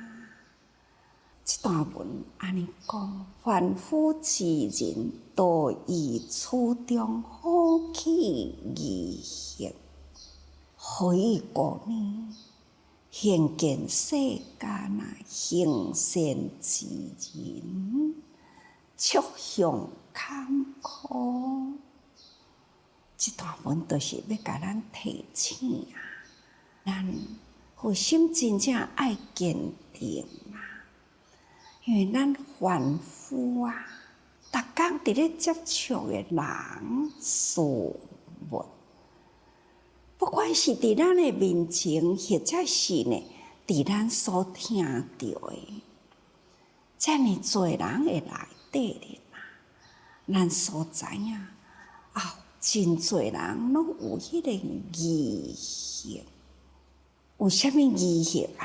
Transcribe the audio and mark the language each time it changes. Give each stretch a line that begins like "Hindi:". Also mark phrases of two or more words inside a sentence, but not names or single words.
Min Nan Chinese: 这段文安尼讲：凡夫之人，多以初中好气而行，何以故呢？现见世间啊，行善之人，趋向坎坷。这段文就是要甲咱提醒啊，咱核心真正爱坚定啊。因为咱凡夫啊，逐工伫咧接触的人事物，不管是伫咱的面前，或者是呢，伫咱所听到的，遮尔多人的内底咧啦，咱所知影真多人拢有迄个疑惑，有啥物疑惑啊？